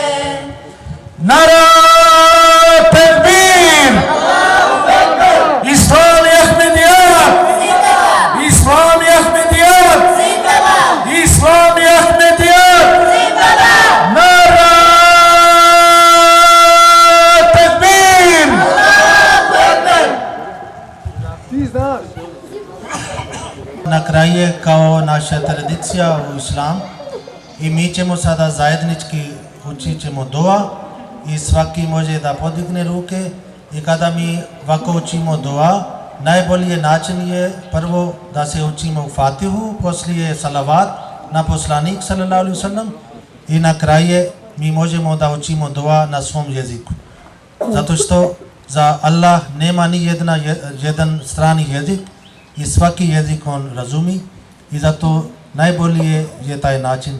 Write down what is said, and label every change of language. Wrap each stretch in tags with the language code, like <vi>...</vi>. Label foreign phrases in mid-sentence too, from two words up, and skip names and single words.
<ur>نعرۂ تکبیر! اسلامِ احمدیت! اسلامِ احمدیت! اسلامِ احمدیت! نعرۂ تکبیر!</ur> <bs>Na kraju kao naša tradicija u islam i mi ćemo sada zajednički učit ćemo dua i svaki može da podigne ruke i kada mi ovako učimo dua, najbolji način je prvo da se učimo u Fatihu, poslije salavat na poslanik</bs> <ar>صلى الله عليه وسلم</ar> <bs>i na kraju mi možemo da učimo dua na svom jeziku. Zato što za Allah nema ni jedan strani jezik i svaki jezik on razumi i zato najbolje je taj način.</bs>